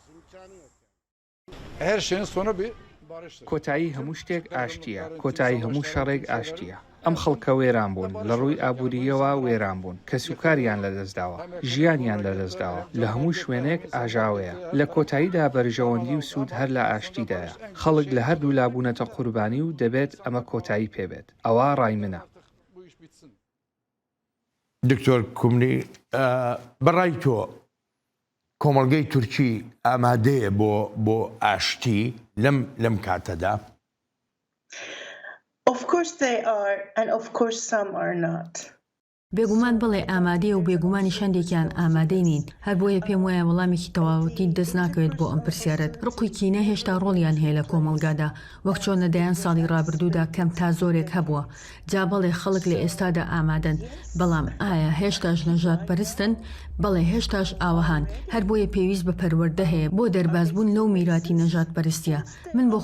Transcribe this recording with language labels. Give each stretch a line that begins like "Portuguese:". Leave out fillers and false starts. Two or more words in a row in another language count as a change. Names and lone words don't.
Central Kurdish: کۆتایی هەموو شتێک ئاشتیە کۆتایی هەموو شەڕێک ئاشتیە ئەم خەڵکە وێران بوون لە ڕووی ئابوووریەوە وێران بوون کە سوکاریان لەدەستداوە ژیانیان لەدەستداوە لە هەموو شوێنێک ئاژاوەیە لە کۆتاییدا بەرژەوەندی و سوود هەر لە ئاشتیدایە خەڵک لە هەردوو لابوونەتە قوربانی و دەبێت ئەمە کۆتایی پێبێت ئەوە ڕای منە دکتۆر کومنی بەڕای تۆ کۆمەڵگەی تورکی ئامادەیە بۆ ئاشتی لەم کاتەدا
English: Of course they are, and of course some are not.
Central Kurdish: بێگومان بڵێ ئامادەیە و بێگومانی شەندێکیان ئامادەی نین هەر بۆیە پێم وایە وەڵامێکی تەواوەتی دەست ناکەوێت بۆ ئەم پرسیارەت ڕقوی کینە هێشتا ڕۆڵیان هەیە لە کۆمەڵگادا وەک چۆن لەدایان ساڵی ڕابردوودا کەم تا زۆرێک هەبووە جا بەڵێ خەڵک لە ئێستادا ئامادەن بەڵام ئایا هێشتاش نەژاد پەرستن بەڵێ هێشتاش ئاوەهان هەر بۆیە پێویست بە پەروەردە هەیە بۆ دەربازبوون لەو میراتی نەژاد پەرستیە من بۆ